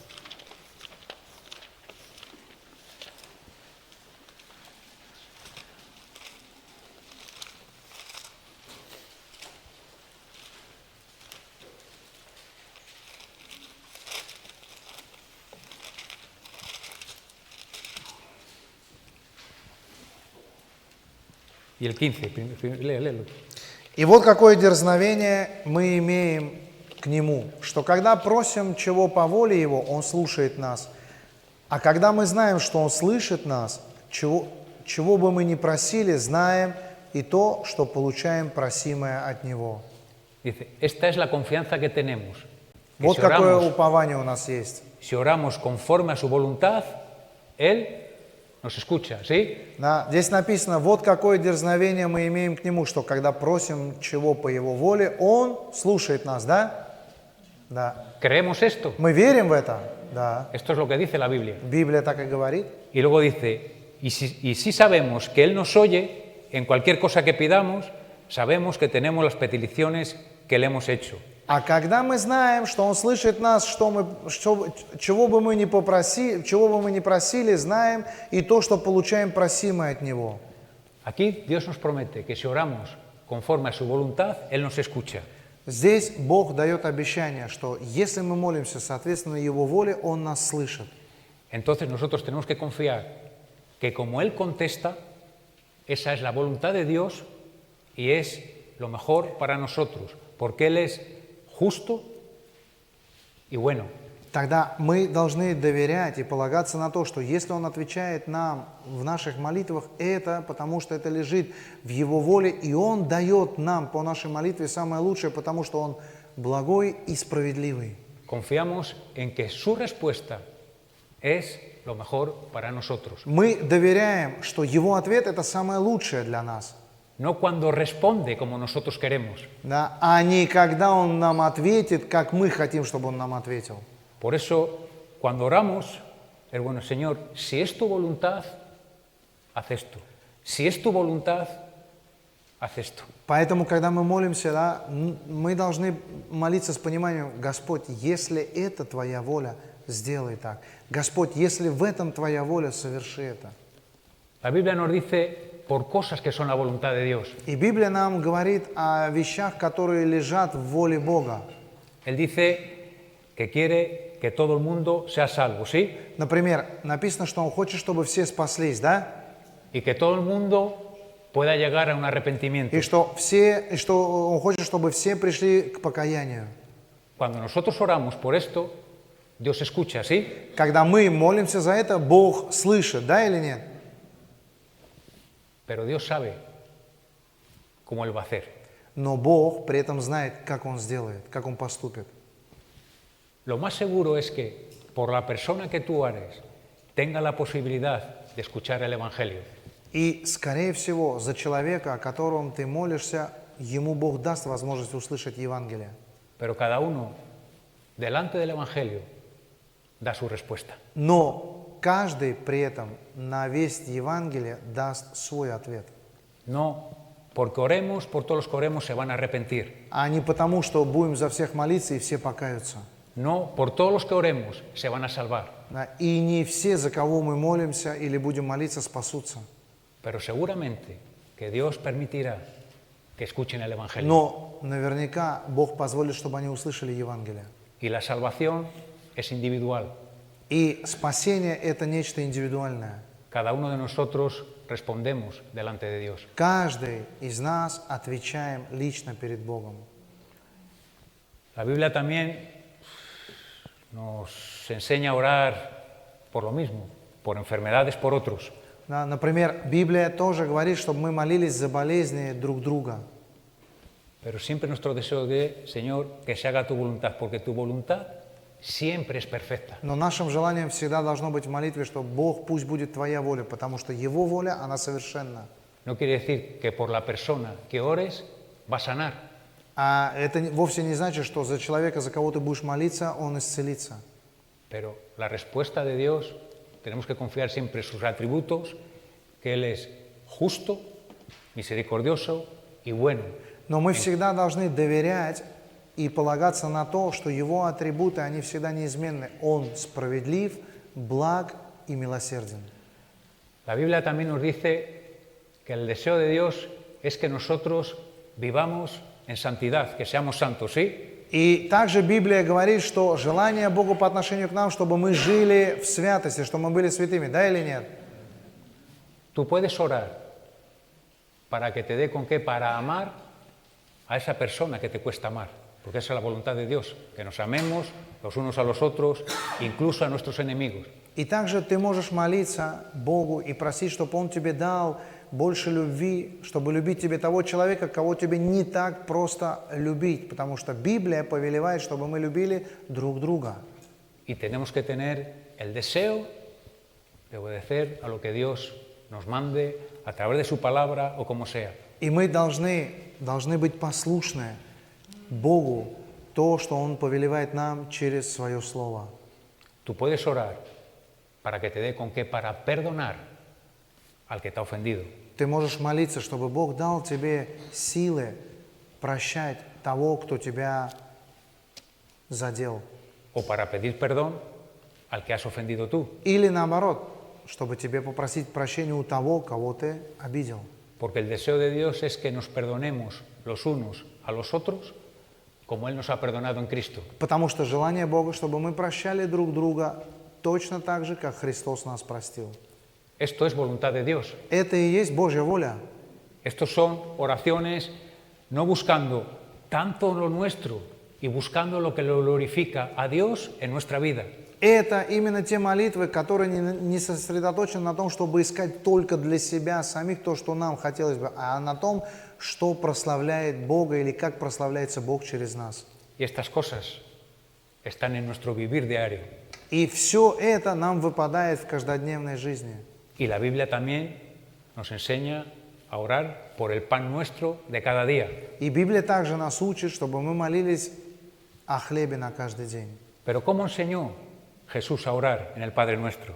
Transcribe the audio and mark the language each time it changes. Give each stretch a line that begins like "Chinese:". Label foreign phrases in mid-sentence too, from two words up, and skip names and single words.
Spanish: Y el 15, léelo.
Russian: И вот какое дерзновение мы имеем к Нему, что когда просим чего по воле Его, Он слушает нас. А когда мы знаем, что Он слышит нас, чего бы мы ни просили, знаем и то, что получаем просимое от Него.
Spanish: Dice, esta es la confianza que tenemos. Que
Russian: Вот какое упование у нас есть.
Spanish: si oramos conforme a su voluntad, Él nos escucha, ¿sí?
Russian: Да, здесь написано, вот какое дерзновение мы имеем к Нему, что когда просим чего по Его воле, Он слушает нас, да? Да.
Spanish: ¿Creemos esto?
Russian: Мы верим в это? Да.
Spanish: Esto es lo que dice la Biblia.
Russian: Библия так и говорит.
Spanish: Y luego dice, y si sabemos que Él nos oye, en cualquier cosa que pidamos, sabemos que tenemos las peticiones que le hemos hecho.
Russian: А когда мы знаем, что Он слышит нас, чего бы мы ни просили, знаем и то, что получаем просимое от Него.
Spanish: Aquí Dios nos promete que si oramos conforme a su voluntad, Él nos escucha.
Russian: Здесь Бог дает обещание, что если мы молимся соответственно Его воле, Он нас слышит.
Spanish: Entonces nosotros tenemos que confiar que como Él contesta, esa es la voluntad de Dios y es lo mejor para nosotros, porque Él es justo y bueno.
Russian: Тогда мы должны доверять и полагаться на то, что если Он отвечает нам в наших молитвах, это потому что это lежит в Его воле, и Он дает нам по нашей молитве самое лучшее, потому что Он благой и справедливый.
Spanish: Confiamos en que su respuesta es lo mejor para nosotros.
Russian: Мы доверяем, что Его ответ – это самое лучшее для нас.
Spanish: No cuando responde como nosotros queremos.
Russian: Да? А не когда Он нам ответит, как мы хотим, чтобы Он нам ответил.
Spanish: Por eso, cuando oramos, es bueno, Señor, si es tu voluntad, haz esto. Si es tu voluntad, haz esto.
Russian: Поэтому, когда мы молимся, да, мы должны молиться с пониманием, Господь, если это Твоя воля, сделай так. Господь, если в этом Твоя воля, соверши это.
Spanish: La Biblia nos dice por cosas que son la voluntad de Dios.
Russian: И Библия нам говорит о вещах, которые лежат в воле Бога.
Spanish: Él dice que quiere que todo el mundo sea salvo, ¿sí?
Russian: Например, написано, что Он хочет, чтобы все спаслись, да?
Spanish: Y que todo el mundo pueda llegar a un arrepentimiento.
Russian: И что Он хочет, чтобы все пришли к покаянию.
Spanish: Cuando nosotros oramos por esto, Dios escucha, ¿sí?
Russian: Когда мы молимся за это, Бог слышит, да или нет?
Spanish: Pero Dios sabe cómo Él va a hacer.
Russian: Но Бог при этом знает, как Он сделает, как Он поступит.
Spanish: Lo más seguro es que por la persona que tú eres tenga la posibilidad de escuchar el Evangelio.
Russian: И, скорее всего, за человека, о котором ты молишься, ему Бог даст возможность услышать Евангелие.
Spanish: Pero cada uno, delante del Evangelio, da su respuesta.
Russian: Но каждый при этом на весть Евангелия даст свой ответ.
Spanish: No porque oremos, por todos los que oremos se van a arrepentir.
Russian: А не потому, что будем за всех молиться и все покаются.
Spanish: No, por todos los que oremos se van a salvar.
Russian: Да, и не все, за кого мы молимся или будем молиться, спасутся.
Spanish: Pero seguramente que Dios permitirá que escuchen el Evangelio.
Russian: Но наверняка Бог позволит, чтобы они услышали Евангелие.
Spanish: Y la salvación es individual.
Russian: И спасение – это нечто индивидуальное.
Spanish: Cada uno de nosotros respondemos delante de Dios.
Russian: Каждый из нас отвечаем лично перед Богом.
Spanish: La Biblia también nos enseña a orar por lo mismo, por enfermedades, por otros.
Russian: Да, например, Библия тоже говорит, чтобы мы молились за болезни друг друга.
Spanish: Pero siempre nuestro deseo de, Señor, que se haga tu voluntad, porque tu voluntad siempre es perfecta.
Russian: Но нашим желанием всегда должно быть в молитве, что Бог, пусть будет Твоя воля, потому что Его воля, она совершенна.
Spanish: No quiere decir que por la persona que ores va a sanar.
Russian: А это вовсе не значит, что за человека, за кого ты будешь молиться, он исцелится.
Spanish: Pero la respuesta de Dios, tenemos que confiar siempre en sus atributos, que Él es justo, misericordioso y bueno.
Russian: Но мы всегда должны доверять и полагаться на то, что Его атрибуты, они всегда неизменны. Он справедлив, благ и милосерден.
Spanish: La Biblia también nos dice que el deseo de Dios es que nosotros vivamos en santidad, que seamos santos, ¿sí?
Russian: И также Библия говорит, что желание Бога по отношению к нам, чтобы мы жили в святости, чтобы мы были святыми, да или нет?
Spanish: Tú puedes orar para que te dé con qué para amar a esa persona que te cuesta amar, porque esa es la voluntad de Dios, que nos amemos los unos a los otros, incluso a nuestros enemigos.
Russian: И также ты можешь молиться Богу и просить, чтобы Он тебе дал больше любви, чтобы любить тебе того человека, кого тебе не так просто любить, потому что Библия повелевает, чтобы мы любили друг друга.
Spanish: Y tenemos que tener el deseo de obedecer a lo que Dios nos mande a través de su palabra o como sea.
Russian: И мы должны быть послушны Богу, то, что Он повелевает нам через Свое Слово.
Spanish: Tú puedes orar para que te dé con qué para perdonar al que te ha ofendido.
Russian: Ты можешь молиться, чтобы Бог дал тебе силы прощать того, кто тебя задел.
Spanish: O para pedir perdón al que has ofendido tú.
Russian: Или наоборот, чтобы тебе попросить прощения у того, кого ты обидел.
Spanish: Porque el deseo de Dios es que nos perdonemos los unos a los otros como Él nos ha perdonado en Cristo.
Russian: Потому что желание Бога, чтобы мы прощали друг друга точно так же, как Христос нас простил.
Spanish: Esto es voluntad de Dios.
Russian: Это и есть Божья воля.
Spanish: Estos son oraciones no buscando tanto lo nuestro y buscando lo que lo glorifica a Dios en nuestra vida.
Russian: Это именно те молитвы, которые не сосредоточены на том, чтобы искать только для себя самих то, что нам хотелось бы, а на том, что прославляет Бога или как прославляется Бог через нас.
Spanish: Y estas cosas están en nuestro vivir diario.
Russian: И все это нам выпадает в каждодневной жизни.
Spanish: Y la Biblia también nos enseña a orar por el pan nuestro de cada día.
Russian: И Библия также нас учит, чтобы мы молились о хлебе на каждый день.
Spanish: Pero ¿cómo enseñó Jesús a orar en el Padre Nuestro?